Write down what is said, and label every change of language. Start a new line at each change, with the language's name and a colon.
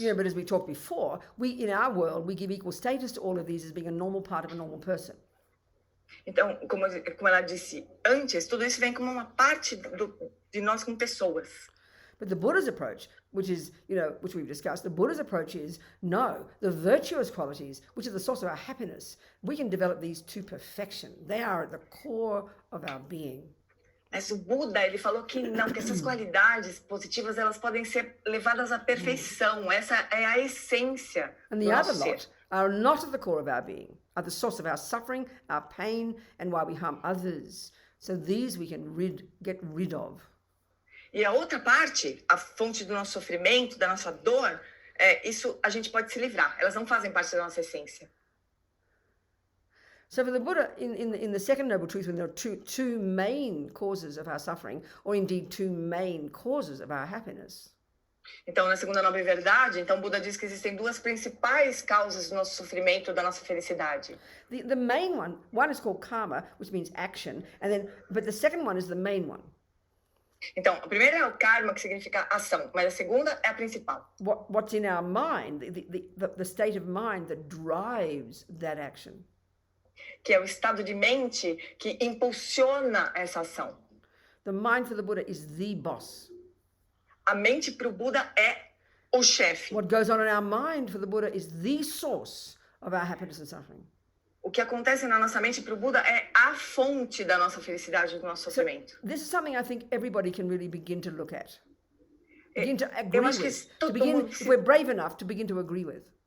English: Yeah, but as we talked before, in our world, we give equal status to all of these as being a normal part of a normal person.
Portuguese: Então, como ela disse antes, tudo isso vem como uma parte de nós como pessoas.
English: But the Buddha's approach, which we've discussed, the Buddha's approach is, no, the virtuous qualities, which are the source of our happiness, we can develop these to perfection. They are at the core of our being.
Portuguese: Mas o Buda, ele falou que não, que essas qualidades positivas, elas podem ser levadas à perfeição. Essa é a essência do nosso ser.
English: And the other lot are not at the core of our being, are the source of our suffering, our pain, and why we harm others. So these we can get rid of.
Portuguese: E a outra parte, a fonte do nosso sofrimento, da nossa dor, isso a gente pode se livrar. Elas não fazem parte da nossa essência.
English: So for the Buddha, in the second noble truth, when there are two main causes of our suffering, or indeed two main causes of our happiness.
Portuguese: Então, na segunda nobre verdade, então Buda diz que existem duas principais causas do nosso sofrimento, da nossa felicidade.
English: The main one is called karma, which means action, but the second one is the main one.
Portuguese: Então, a primeira é o karma, que significa ação, mas a segunda é a principal.
English: What's in our mind, the state of mind that drives that action.
Portuguese: Que é o estado de mente que impulsiona essa ação.
English: The mind for the Buddha is the boss.
Portuguese: A mente para o Buda é o chefe.
English: What goes on in our mind for the Buddha is the source of our happiness and suffering.
Portuguese: O que acontece na nossa mente para o Buda é a fonte da nossa felicidade e do nosso sofrimento.
English: So, this is something I think everybody can really begin to look at. Begin to agree
Portuguese: Eu acho que
English: with. If we're brave enough to begin to agree with.